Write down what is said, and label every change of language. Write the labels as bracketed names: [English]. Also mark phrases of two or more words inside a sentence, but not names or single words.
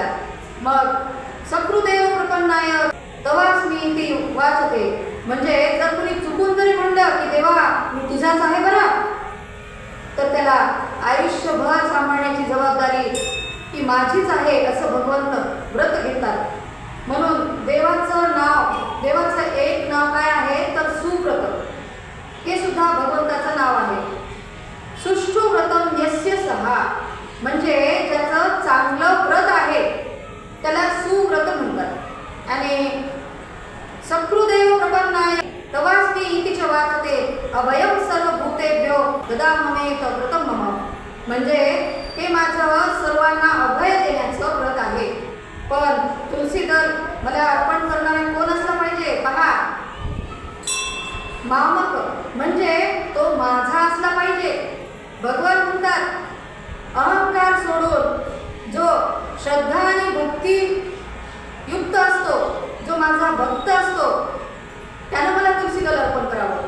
[Marathi] मग [Sanskrit] सकृदेव प्रपन्नाय तवास्मी ती वाचते, [Marathi] म्हणजे जर कुणी चुकून जरी म्हणलं की देवा मी तुझाच आहे बरं, तर त्याला आयुष्यभर सांभाळण्याची जबाबदारी ही माझीच आहे असं भगवंत व्रत घेतात. म्हणून देवाचं नाव, देवाचं एक नाव काय आहे तर सुव्रत, हे सुद्धा भगवंताचं नाव आहे. [Sanskrit] सुष्ठु व्रतम यस्य सहा, [Marathi] म्हणजे ज्याचं चांगलं व्रत आहे त्याला सुव्रत म्हणतात. [Sanskrit] आणि सकृदेव प्रपन्नाय तवास्मी इति च वाचते अभयं सर्वभूतेभ्यो ददाममेत व्रतं मम, [Marathi] म्हणजे हे माझं सर्वांना अभय देण्याचं व्रत आहे. पण तुलसीदल मला अर्पण करणारा कोण असला पाहिजे? पहा, मामक म्हणजे तो माझा असला पाहिजे. भगवान म्हणतात अहंकार सोडून जो श्रद्धा आणि भक्ती युक्त असतो, जो माझा भक्त असतो त्यानं मला तुलसीदल अर्पण करावं.